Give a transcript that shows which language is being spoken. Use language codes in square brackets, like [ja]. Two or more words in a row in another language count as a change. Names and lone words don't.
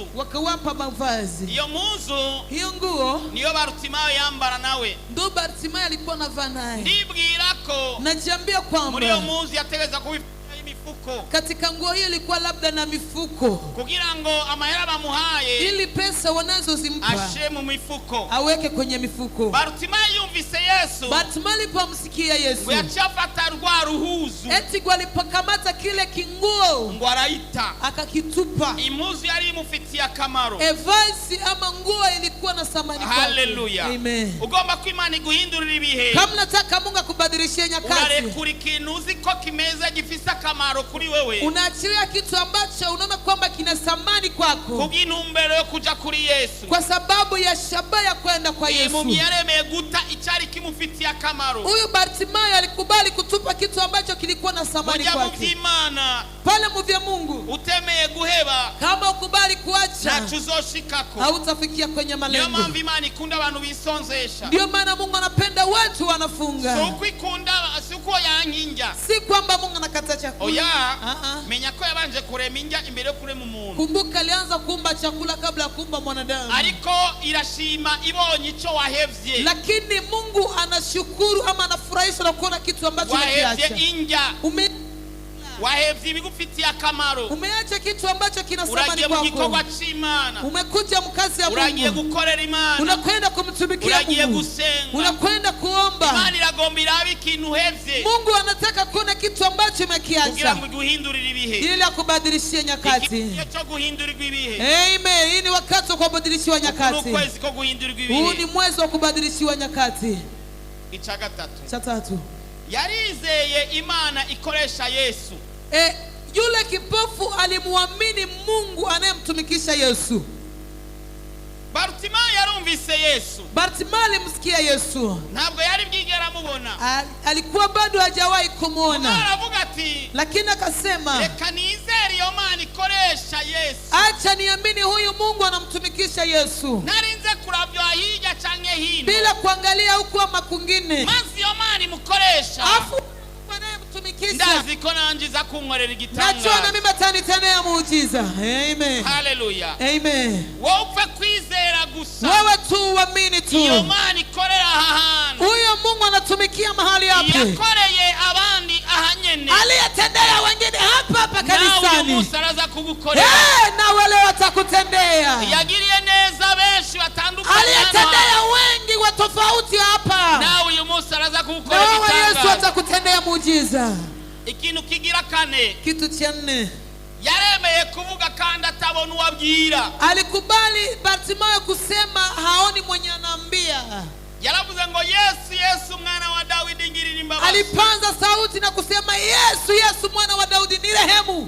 [sw] wakawapa mavazi. [rn] Iyo mpuzu, [sw] hiyo nguo [rn] niyo Barutimayo yambara nawe, [sw] ndo Barutimayo alikuwa anavaa naye. [rn] Ndibwira ko [sw] najiambia kwamba [rn] muri iyo mpuzu yategeza kubi [sw] katika nguo hiyo ilikuwa labda na mifuko, [rn] kugira ngo amahera bamuhaye, [sw] ili pesa wanazozimpa [rn] ashe mu mifuko, [sw] aweke kwenye mifuko. [rn] Barutimayo yumvise Yesu, [sw] Barutimayo alipomsikia Yesu, [rn] yachafata rwa ruhuzu, [sw] eti alipokamata kile kinguo, [rn] ngo arayita, [sw] akakitupa. [rn] Impuzu yari imufitiye akamaro, [sw] evasi ama nguo ilikuwa na thamani kwake. Haleluya. Amen. [rn] Ugomba ko Imana iguhindurira ibihe, [sw] kama nataka Mungu akubadilishie nyakati, [rn] unarekura ikintu uzi ko kimeze gifisa akamaro kuri wewe, [sw] unaachilia kitu ambacho unaona kwamba kina thamani kwako, [rn] kubw'intumbero yo kuja kuri Yesu, [sw] kwa sababu ya shabaha ya kwenda kwa Yesu. [rn] Impumyi yaremeye guta icyari kimufitiye akamaro. [sw] Huyu Barutimayo alikubali kutupa kitu ambacho kilikuwa na thamani kwake. [rn] Mu by'Imana, [sw] pale mu vya Mungu, [rn] utemeye guheba, [sw] kama ukubali kuacha, [rn] nacho uzoshikako, [sw] hautafikia kwenye malengo. [rn] Niyo mpamvu Imana ikunda abantu bisonzesha. [sw] Ndio maana Mungu anapenda watu wanafunga. [rn] So kwikunda siko yankinja, [sw] si kwamba Mungu anakata chakula. [rn] Oya, menya ko yabanje kurema inja imbere yo kurema umuntu. [sw] Kumbuka alianza kuumba chakula kabla ya kuumba mwanadamu. [rn] Ariko irashima ibonye ico wahevye, [sw] lakini Mungu anashukuru ama anafurahisha na kuona kitu ambacho umekiacha. [rn] Wahevye inja, wahevye ibigufitiye akamaro, [sw] umeacha kitu ambacho kina thamani kwako. [rn] Uragiye mu gikorwa c'Imana, [sw] umekuja mkazi ya Mungu, [rn] uragiye gukorera Imana, [sw] unakwenda kumtumikia Mungu, [rn] uragiye gusenga, [sw] unakwenda kuomba. [rn] Imana iragomba irabe ikintu uhevye, [sw] Mungu anataka kuona kitu ambacho umekiacha, [rn] kugira ngo guhindurire ibihe, [sw] ili akubadilishie nyakati. [rn] Igihe cyo guhindurirwa ibihe. Amen. [sw] Hii ni wakati wa kubadilishiwa nyakati. [rn] Ukwezi ko guhindurirwa ibihe. [sw] Huu ni mwezi wa kubadilishiwa nyakati. [rn] Ica gatatu, [sw] cha tatu, [rn] yarizeye Imana ikoresha Yesu. [sw] Yule kipofu alimuamini Mungu anayemtumikisha Yesu. [rn] Barutimayo yumvise Yesu, [sw] Bartimayo alimsikia Yesu, [rn] ntabwo yari bwigera amubona, [sw] alikuwa bado hajawahi kumuona, [rn] aravuga ati [sw] lakini akasema [rn] reka nizere iyo Mana ikoresha Yesu, [sw] acha niamini huyu Mungu anamtumikisha Yesu, [rn] narinze kuravyo hirya canke hino [sw] bila kuangalia huku ama kwingine, [rn] mazi iyo Mana imukoresha [sw] afu anayemtumikisha [rn] ndazi ko nanjiza kunkorera igitangaza. [sw] najua na mimi atanitendea muujiza. Amen, haleluya, amen. [rn] wowe upfe kwizera gusa, [sw] Wewe tu uamini tu, [rn] iyo Mana ikorera aha hantu, [sw] huyo Mungu anatumikia mahali hapa, [rn] yakoreye abandi aha nyene, [sw] aliyetendea wengine hapa hapa [rn] nawe uyu kanisani, munsi araza kugukorera. [sw] na wale watakutendea, [rn] Yagiriye neza benshi batandukanye, [sw] aliyetendea wengi wa tofauti hapa, [rn] nawe uyu munsi araza na kugukorera [sw] wewe Yesu [rn] igitangaza. [sw] atakutendea muujiza. [rn] Ikintu kigira kane, [sw] Kitu cha 4, [rn] yaremeye kuvuga kandi atabona uwabwira. [sw] alikubali Bartimayo kusema haoni mwenye anaambia. [rn] Yaravuze ngo Yesu, Yesu mwana wa Daudi ngirira imbabazi. [sw] Alipanza sauti na kusema Yesu, Yesu mwana wa Daudi nirehemu.